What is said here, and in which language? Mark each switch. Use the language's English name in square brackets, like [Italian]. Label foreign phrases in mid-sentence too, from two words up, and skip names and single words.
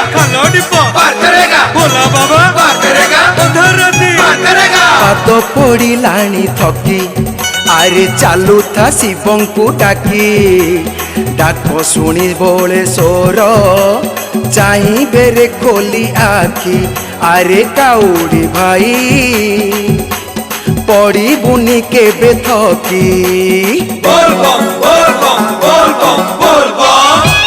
[Hindi] खाना डिब्बा पार करेगा भोला बाबा पार करेगा उधर रहती पार करेगा [Odia] ପାଦ ପଡ଼ିଲାଣି ଥକି ଆରେ ଚାଲୁଥା ଶିବଙ୍କୁ ଡାକି ଡାକ ଶୁଣି ବୋଳେ ସ୍ୱର ଚାହିଁବେ ରେ ଖୋଲି ଆଖି ଆରେ କାଉଡ଼ି ଭାଇ ପଡ଼ିବୁନି କେବେ ଥକି [Hindi] बोल बम बोल बम बोल बम बोल बम